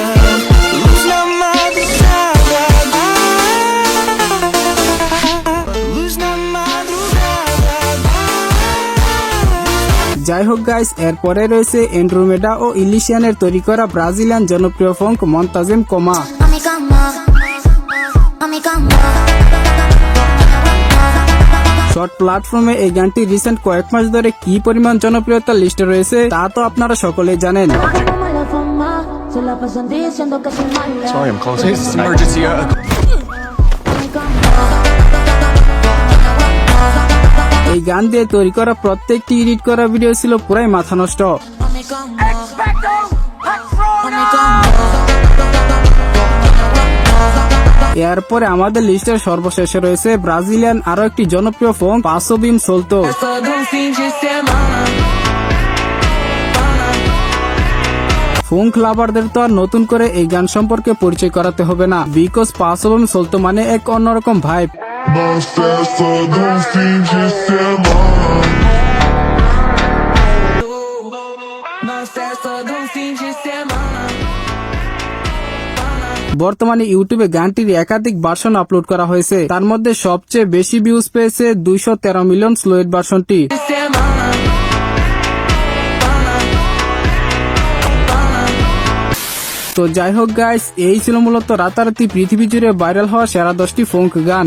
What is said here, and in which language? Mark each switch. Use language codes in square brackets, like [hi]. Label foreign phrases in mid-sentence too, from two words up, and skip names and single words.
[bn] যাই হোক গাইস, এরপরে রয়েছে এন্ড্রোমেডা ও ইলিশিয়ানের তৈরি করা ব্রাজিলিয়ান জনপ্রিয় ফঙ্ক মন্তাজেম কোমা। [es] Mami como, mami como. [en] short platform [bn] এই গানটি রিসেন্ট কয়েক মাস ধরে কি পরিমাণ জনপ্রিয়তার লিস্টে রয়েছে তা তো আপনারা সকলেই জানেন। [es] como la fama, se la pasan diciendo que soy mala. [en] Sorry, I'm closing. This is emergency. [es] Mami como. [bn] এই গান দিয়ে তৈরি করা প্রত্যেকটি এডিট করা ভিডিও ছিল পুরাই মাথা নষ্ট। [es] Mami como. Mami como. [bn] এরপরে আমাদের লিস্টের সর্বশেষে রয়েছে ব্রাজিলিয়ান আরো একটি জনপ্রিয় ফোন পাসো বিম সোলতো। [es] Todo un fin de semana. [en] phonk lovers [bn] তো আর নতুন করে এই গান সম্পর্কে পরিচয় করাতে হবে না, বিকজ পাসো বিম সোলতো মানে এক অন্যরকম ভাইব। [pt] Mais festa do fim de semana. Nós é todo um fim de semana. [bn] বর্তমানে ইউটিউবে গানটির একাধিক ভার্সন আপলোড করা হয়েছে, তার মধ্যে সবচেয়ে বেশি ভিউজ পেয়েছে 213 মিলিয়ন [en] slowed version. [pt] Semana. [bn] তো যাই হোক গাইস, এই ছিল মূলত রাতারাতি পৃথিবী জুড়ে ভাইরাল হওয়া সেরা 10টি ফোঙ্ক গান।